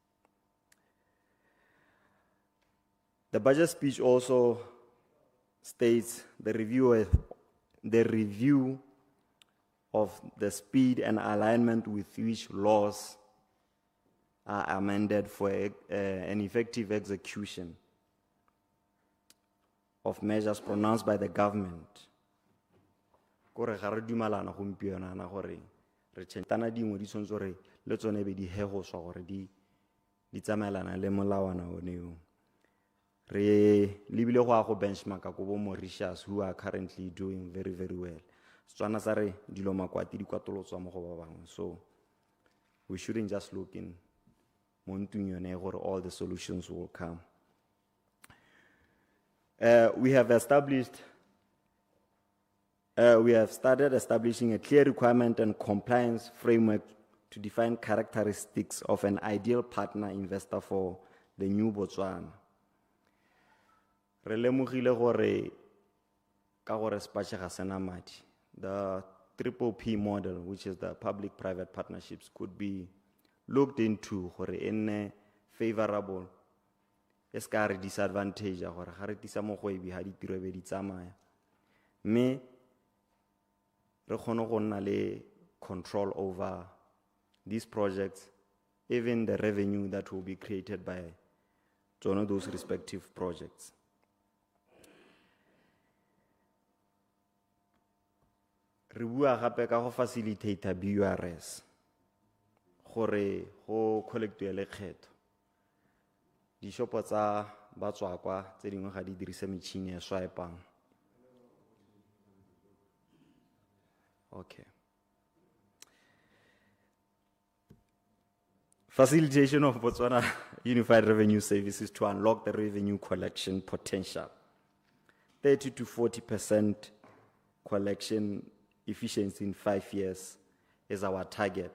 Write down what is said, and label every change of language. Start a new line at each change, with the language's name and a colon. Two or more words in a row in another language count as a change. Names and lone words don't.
English: The budget speech also states the review of the speed and alignment with which laws are amended for an effective execution of measures pronounced by the government.
Tswana: Kore ga re dumalana gompieno na gore re tshentana dingwe di tshwantse gore le tsone be di hego swa gore di tsamaelana le molawana oneo. Re libile go a go benchmark ko bo Mauritius,
English: who are currently doing very, very well.
Tswana: Tswana sa re dilo makwati di kwatolotswa mo go ba bangwe.
English: So we shouldn't just look in
Tswana: montung yone gore
English: all the solutions will come. We have started establishing a clear requirement and compliance framework to define characteristics of an ideal partner investor for the new Botswana.
Tswana: Re lemogile gore ka gore sepatše ga sena madi.
English: The PPP model, which is the public-private partnerships, could be looked into
Tswana: gore enne
English: favorable.
Tswana: Es ka re disadvantage gore ga re tisa mo go ebi ha ditiro be di tsamaya. Me re kgone go nna le
English: control over these projects, even the revenue that will be created by those respective projects.
Tswana: Re bua gape ka go facilitate BURS gore go collectwe lekgetho. Dishopo tsa ba tswa kwa tse dingwe ga di dirisa metšhini e swipang.
English: Okay. Facilitation of Botswana Unified Revenue Services to unlock the revenue collection potential. 30 to 40% collection efficiency in 5 years is our target.